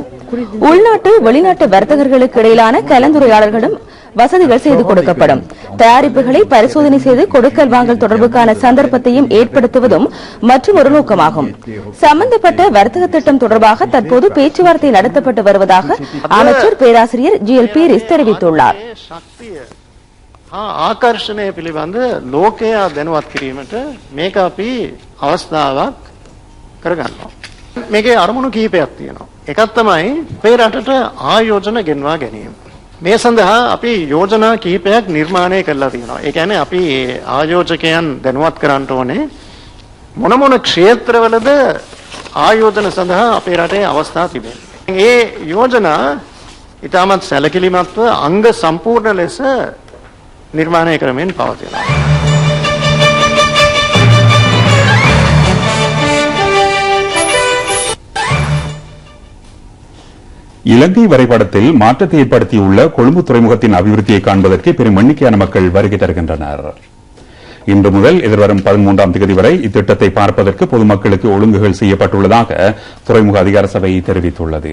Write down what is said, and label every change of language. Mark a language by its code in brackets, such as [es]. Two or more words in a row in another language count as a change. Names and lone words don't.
[ta] உள்நாட்டு வெளிநாட்டு வர்த்தகர்களுக்கு இடையிலான கலந்துரையாடல்களும் வசதிகள் செய்து கொடுக்கப்படும். தயாரிப்புகளை பரிசோதனை செய்து கொடுக்கல் வாங்கல் தொடர்புக்கான சந்தர்ப்பத்தையும் ஏற்படுத்துவதும் மற்றும் ஒரு நோக்கமாகும். சம்பந்தப்பட்ட வர்த்தக திட்டம் தொடர்பாக தற்போது பேச்சுவார்த்தை நடத்தப்பட்டு வருவதாக அமைச்சர் பேராசிரியர் ஜி.எல். பீரிஸ் தெரிவித்துள்ளார். [si] ආකර්ෂණය පිළිබඳ ලෝකයා දැනුවත් කිරීමට මේක අපි අවස්ථාවක් කරගන්නවා. මේකේ අරමුණු කිහිපයක් තියෙනවා. එකක් තමයි අපේ රටට ආයෝජන ගෙන්වා ගැනීම. මේ සඳහා අපි යෝජනා කිහිපයක් නිර්මාණය කරලා තියෙනවා. ඒ කියන්නේ අපි ආයෝජකයන් දැනුවත් කරන්න ඕනේ මොන මොන ක්ෂේත්‍රවලද ආයෝජන සඳහා අපේ රටේ අවස්ථා තිබෙනවා. මේ යෝජනා ඉතාමත් සැලකිලිමත්ව අංග සම්පූර්ණ ලෙස නිර්මාණය කරමින් පවතිනවා. [ta] இலங்கை வரைபடத்தில் மாற்றத்தை ஏற்படுத்தியுள்ள கொழும்பு துறைமுகத்தின் அபிவிருத்தியை காண்பதற்கு பெரும் எண்ணிக்கையான மக்கள் வருகை தருகின்றனர். இன்று முதல் எதிர்வரும் 13ஆம் தேதி வரை இத்திட்டத்தை பார்ப்பதற்கு பொதுமக்களுக்கு ஒழுங்குகள் செய்யப்பட்டுள்ளதாக துறைமுக அதிகார சபை தெரிவித்துள்ளது.